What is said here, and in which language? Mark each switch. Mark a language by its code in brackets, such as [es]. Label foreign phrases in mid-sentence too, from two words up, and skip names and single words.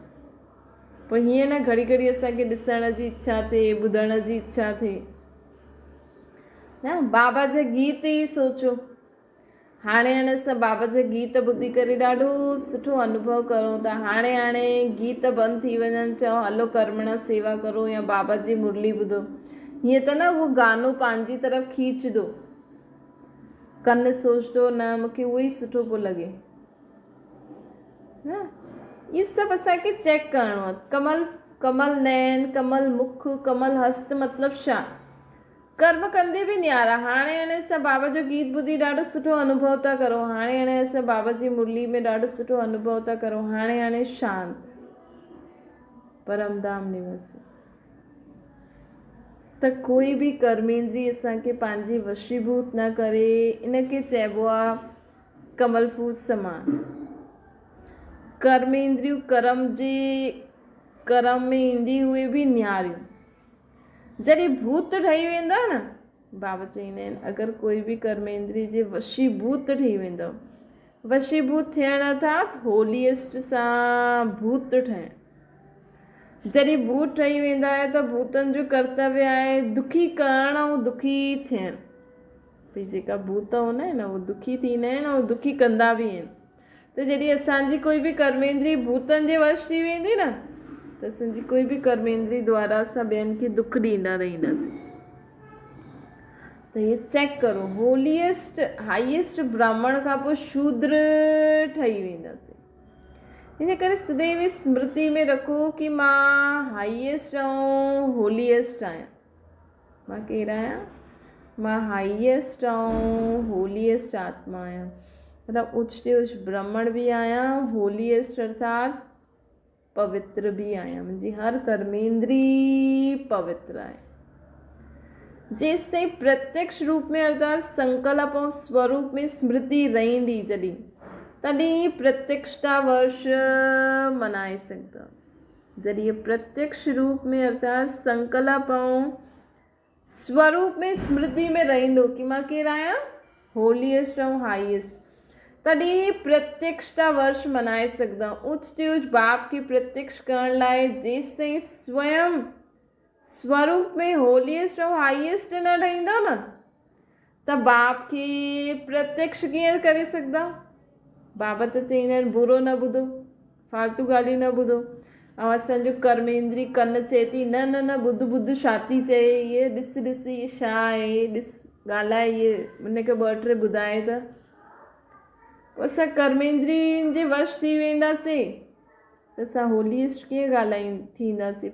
[sd] पोइ हीअं न घड़ी घड़ी असांखे ॾिसण जी इच्छा थिए, ॿुधण जी इच्छा थिए न। बाबा जा गीत ई सोचो, हाणे असां बाबा जा गीत ॿुधी करे ॾाढो सुठो अनुभव करूं था। हाणे गीत बंदि थी वञनि, चओ हलो कर्मणा सेवा करो या बाबा जी मुरली ॿुधो, हीअं त न उहो गानो पंहिंजी तरफ़ खींचदो, कन सोचदो न मूंखे उहो ई सुठो पियो लॻे न। इहे सभु असांखे चेक करिणो आहे। कमल नैन, कमल मुख, कमल हस्त मतिलबु छा? कर्म कंदे बि न्यारा। हाणे असां बाबा जो गीत ॿुधी ॾाढो सुठो अनुभव था करूं, हाणे असां बाबा जी मुरली में ॾाढो सुठो अनुभव था करूं, हाणे शांति परमधाम निवासी। त कोई बि कर्मेंद्री असांखे पंहिंजी वशीभूत न करे, इनखे चइबो आहे कमल फूल समान। कर्मेंद्रियूं कर्म में ईंदी उहे बि न्यारियूं। जॾहिं भूत ठही वेंदा न, बाबा चवंदा आहिनि अगरि कोई बि कर्मेंद्री जे वशीभूत ठही वेंदो, वशीभूत थियण अर्थात होलीएस्ट सां भूत ठहिणु। जॾहिं भूत ठही वेंदा आहे त भूतनि जो कर्तव्य आहे दुखी करणु ऐं दुखी थियणु। भई जेका भूत हूंदा आहिनि उहे दुखी थींदा आहिनि ऐं दुखी कंदा बि आहिनि। त जॾहिं असांजी कोई बि कर्मेंद्री भूतनि जे वश थी वेंदी न, त असांजी कोई बि कर्मेंद्री द्वारा असां ॿियनि खे दुख ॾींदा रहंदासीं। त इहे चेक करो, [en] holiest highest [sd] ब्राह्मण खां पोइ शूद्र ठही वेंदासीं। इन करे सदैव स्मृति में रखो कि मां हाईएस्ट ऐं होलीएस्ट आहियां। मां केरु आहियां? मां हाईएस्ट ऐं होलीएस्ट आत्मा आहियां। मतिलबु उच्च ते उच्च ब्राह्मण बि आहियां, होलीएस्ट अर्थात पवित्र भी आहियां। मुंहिंजी हर कर्मेंद्री पवित्र आहे। जेसि ताईं प्रत्यक्ष रूप में अर्थात संकल्प ऐं स्वरूप में स्मृति रहंदी, तॾहिं प्रत्यक्षता वर्ष मनाए सघंदा। जॾहिं प्रत्यक्ष रूप में अर्थात संकल्प ऐं स्वरूप में स्मृति में रहंदो कि मां केरु आहियां, होलीएस्ट ऐं हाईएस्ट, तॾहिं प्रत्यक्षता वर्ष मनाए सघंदा। उच्च ते उच्च बाप खे प्रत्यक्ष करण लाइ जेसि ताईं स्वयं स्वरूप में होलीएस्ट ऐं हाईएस्ट न ठहींदा न, त बाप खे प्रत्यक्ष कीअं करे सघंदा? बाबा त चवंदा आहिनि बुरो न ॿुधो, फालतू ॻाल्हियूं न ॿुधो। ऐं असांजो कर्मेंद्री कन चए थी न न न ॿुध ॿुध छा थी चए, इहे ॾिस ॾिस इहे छा आहे, ॾिस ॻाल्हाए, इहे उनखे ॿ टे ॿुधाए त असां कर्मेंद्रियुनि जे वश थी वेंदासीं त असां होलीएस्ट कीअं थींदासीं।